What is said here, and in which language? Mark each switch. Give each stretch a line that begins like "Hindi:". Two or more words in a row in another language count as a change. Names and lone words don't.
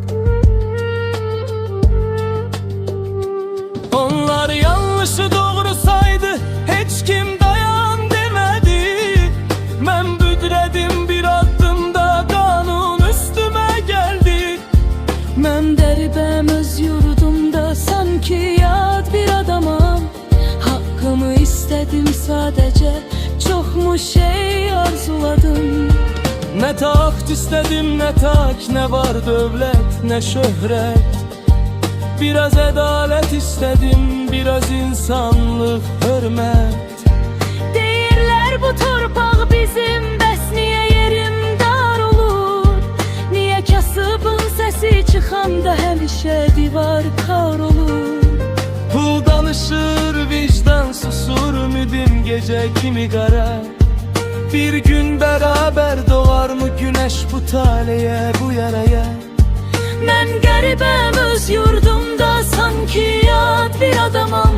Azerbaijani: Onlar yanlışı doğru saydı, heç kim dayan demedi. Mən büdrədim bir addımda, qanun üstümə gəldi. Mən dəribəm öz yurdumda, sanki yad bir adamam.
Turkish: Hakkımı istedim sadece, çok mu şey arzuladım. Ne taht istedim ne taç, ne var dövlet ne şöhret. Biraz adalet istedim, biraz insanlık, hürmet.
Azerbaijani: Deyirlər bu torpaq bizim, bəs niye yerim dar olur? Niye kasıbın sesi çıxanda həmişə divar kar olur? Pul danışır, vicdan susur, ümidim gece kimi kara.
Turkish: Bir gün beraber doğar mı güneş bu taleye, bu yaraya? Ben garibem
Azerbaijani: öz yurdumda, sanki yad bir adamam.